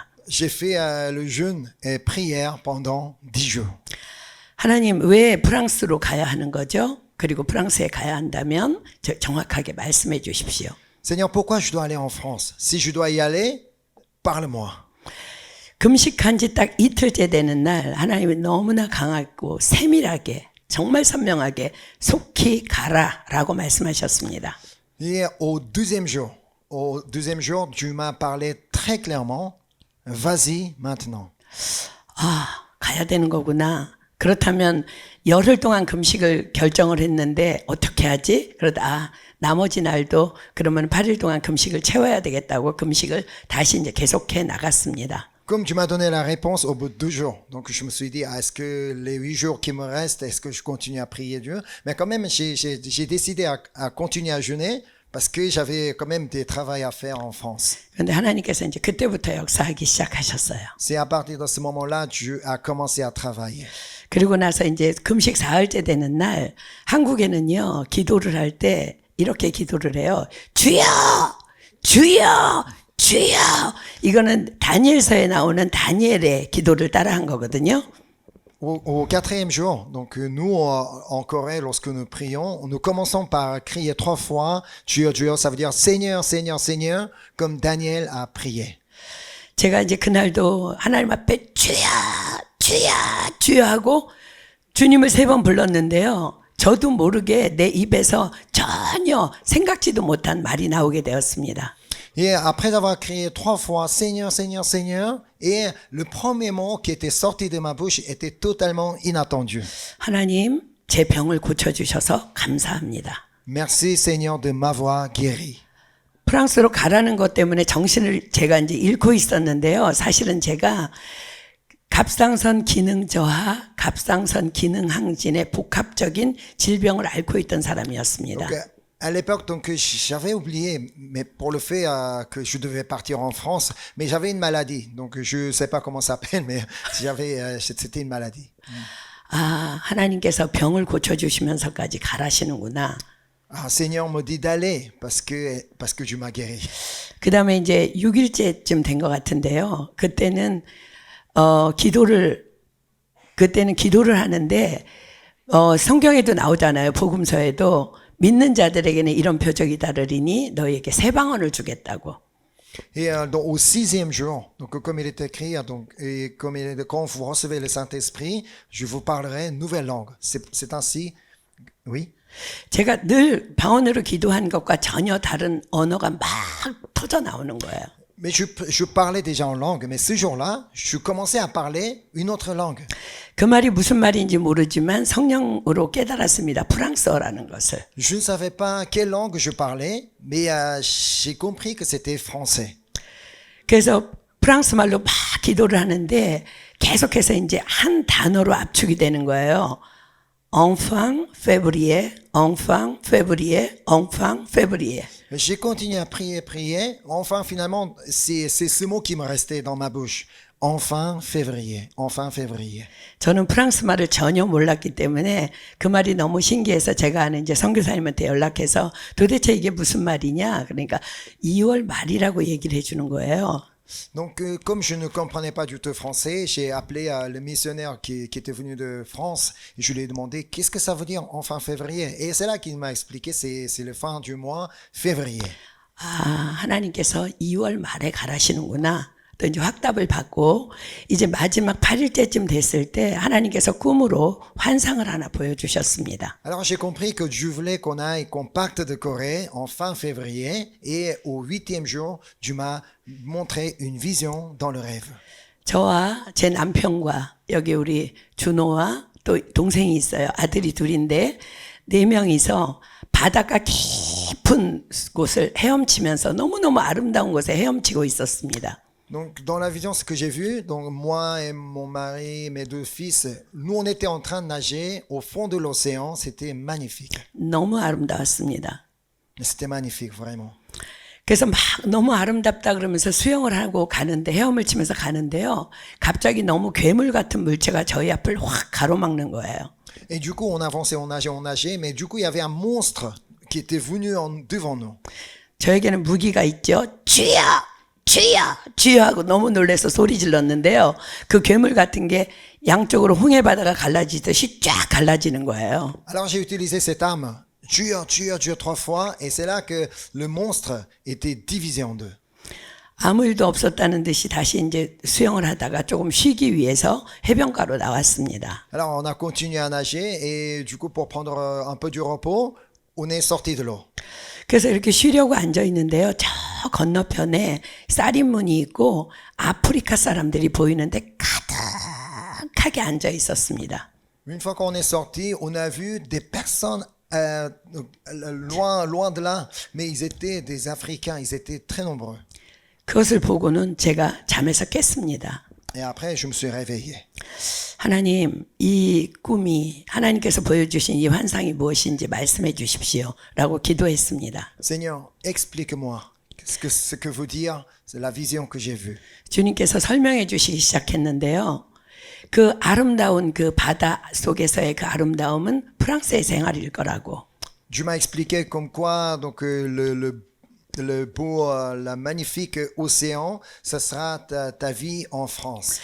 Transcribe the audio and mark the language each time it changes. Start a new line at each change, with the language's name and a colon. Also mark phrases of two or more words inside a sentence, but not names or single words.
French: J'ai fait le jeûne et prière pendant 10 jours.
Korean: 하나님 왜 프랑스로 가야 하는 거죠? 그리고 프랑스에 가야 한다면 정확하게 말씀해 주십시오.
French: Seigneur, pourquoi je dois aller en France? Si je dois y aller, parle-moi.
Korean: 금식한 지 딱 이틀째 되는 날 하나님이 너무나 강하고 세밀하게 정말 선명하게 속히 가라라고 말씀하셨습니다.
French: Et au deuxième jour, Dieu m'a parlé très clairement. Vas-y maintenant.
Korean: 가야 되는 거구나. 그렇다면 열흘 동안 금식을 결정을 했는데 어떻게 하지? 그러다 나머지 날도 그러면 8일 동안 금식을 채워야 되겠다고 금식을 다시 이제 계속해 나갔습니다.
French: Comme tu m'as donné la réponse au bout de 2 jours, donc je me suis dit, est-ce que les 8 jours qui me restent, est-ce que je continue à prier Dieu? Mais quand même, j'ai décidé à continuer à jeûner parce que j'avais quand même des travaux à faire en France.
Korean: 그런데 하나님께서 이제 그때부터 역사하기 시작하셨어요.
French: C'est à partir de ce moment-là, Dieu a commencé à travailler.
Korean: 그리고 나서 이제 금식 4일째 되는 날 한국에는요 기도를 할 때 이렇게 기도를 해요. 주여, 주여, 주여. 이거는 다니엘서에 나오는 다니엘의 기도를 따라한 거거든요.
French: Au 4e jour, donc nous en Corée, lorsque nous prions, nous commençons par crier 3 fois Dieu, Dieu, ça veut dire Seigneur, Seigneur, Seigneur, comme Daniel a prié.
Korean: 제가 이제 그날도 하나님 앞에 주여, 주여, 주여 하고 주님을 3번 불렀는데요. 저도 모르게 내 입에서 전혀 생각지도 못한 말이 나오게 되었습니다.
French: Et après avoir crié 3 fois Seigneur, Seigneur, Seigneur, et le premier mot qui était sorti de ma bouche était totalement inattendu.
Korean: 하나님, 제 병을 고쳐주셔서 감사합니다.
French: Merci Seigneur de m'avoir guéri.
Korean: 프랑스로 가라는 것 때문에 정신을 제가 이제 잃고 있었는데요. 사실은 제가 갑상선 기능 저하, 갑상선 기능 항진의 복합적인 질병을 앓고 있던 사람이었습니다.
French: Donc, à l'époque, donc j'avais oublié, mais pour le fait que je devais partir en France, mais j'avais une maladie, donc je sais pas comment ça s'appelle, mais c'était une maladie.
Korean: 하나님께서 병을 고쳐주시면서까지 가라시는구나.
French: Ah, Seigneur me dit d'aller parce que Dieu m'a guéri.
Korean: 그 다음에 이제 6일째쯤 된 것 같은데요. 그때는 기도를 하는데 성경에도 나오잖아요. 복음서에도 믿는 자들에게는 이런 표적이 따르리니 너희에게 새 방언을 주겠다고.
French: Et donc, au 6e jour, donc comme il est écrit, donc, et comme quand vous recevez le Saint-Esprit, je vous parlerai une nouvelle langue. C'est ainsi, oui.
Korean: 제가 늘 방언으로 기도한 것과 전혀 다른 언어가 막 터져 나오는 거예요.
French: Mais je parlais déjà en langue, mais ce jour-là, je commençais à parler une autre langue.
Korean: 그 말이 무슨 말인지 모르지만 성령으로 깨달았습니다. 프랑스어라는 것을.
French: Je ne savais pas quelle langue je parlais, mais j'ai compris que c'était français.
Korean: 그래서 프랑스 말로 막 기도를 하는데 계속해서 이제 한 단어로 압축이 되는 거예요.
French: enfant février, enfant février, enfant février. J'ai continué à prier. Enfin, finalement, c'est ce mot qui me restait dans ma bouche. Enfin février, enfin février.
Korean: 저는 프랑스 말을 전혀 몰랐기 때문에 그 말이 너무 신기해서 제가 아는 이제 선교사님한테 연락해서 도대체 이게 무슨 말이냐? 그러니까 2월 말이라고 얘기를 해주는 거예요.
French: Donc, comme je ne comprenais pas du tout français, j'ai appelé le missionnaire qui était venu de France et je lui ai demandé qu'est-ce que ça veut dire enfin février. Et c'est là qu'il m'a expliqué c'est le fin du mois février.
Korean: 아, 하나님께서 2월 말에 가라시는구나. 또 이제 확답을 받고 이제 마지막 8일째쯤 됐을 때 하나님께서 꿈으로 환상을 하나 보여주셨습니다.
French: Alors j'ai compris que Dieu voulait qu'on parte de Corée en fin février et au 8e jour, Dieu m'a montré une vision dans le rêve.
Korean: 저와 제 남편과 여기 우리 준호와 또 동생이 있어요. 아들이 둘인데 4명이서 바닷가 깊은 곳을 헤엄치면서 너무너무 아름다운 곳에 헤엄치고 있었습니다.
French: Donc, dans la vision, ce que j'ai vu, donc moi et mon mari, mes 2 fils, nous, on était en train de nager au fond de l'océan. C'était magnifique.
Korean: 너무 아름다웠습니다.
French: C'était magnifique, vraiment.
Korean: 그래서 막 너무 아름답다 그러면서 수영을 하고 가는데 헤엄을 치면서 가는데요. 갑자기 너무 괴물 같은 물체가 저희 앞을 확 가로막는 거예요.
French: Et du coup, on avançait, on nageait, mais du coup, il y avait un monstre qui était venu devant nous.
Korean: 저에게는 무기가 있죠. 주여! 주여! 주여! 하고 너무 놀라서 소리 질렀는데요. 그 괴물 같은 게 양쪽으로 홍해바다가 갈라지듯이 쫙 갈라지는 거예요.
French: Alors, j'ai utilisé cette arme. Dieu, Dieu, Dieu 3 fois. Et c'est là que le monstre était divisé en 2.
Korean: 아무 일도 없었다는 듯이 다시 이제 수영을 하다가 조금 쉬기 위해서 해변가로 나왔습니다.
French: Alors, on a continué à nager et du coup, pour prendre un peu du repos, on est sorti de l'eau.
Korean: 그래서 이렇게 쉬려고 앉아 있는데요. 저 건너편에 쌀인문이 있고 아프리카 사람들이 보이는데 가득하게 앉아 있었습니다.
French: Une fois qu'on est sorti, on a vu des personnes loin de là, mais ils étaient des Africains, ils étaient très nombreux.
Korean: 그것을 보고는 제가 잠에서 깼습니다.
French: Et après, je me suis réveillé.
Korean: 하나님, 이 꿈이 하나님께서 보여주신 이 환상이 무엇인지 말씀해 주십시오. 라고 기도했습니다.
French: Seigneur, explique-moi ce que veut dire c'est la vision que j'ai vue.
Korean: 주님께서 설명해 주시기 시작했는데요. 그 아름다운 그 바다 속에서의 그 아름다움은 프랑스의 생활일 거라고.
French: Dieu m'a expliqué comme quoi donc le beau, la magnifique océan, ça sera ta vie en France.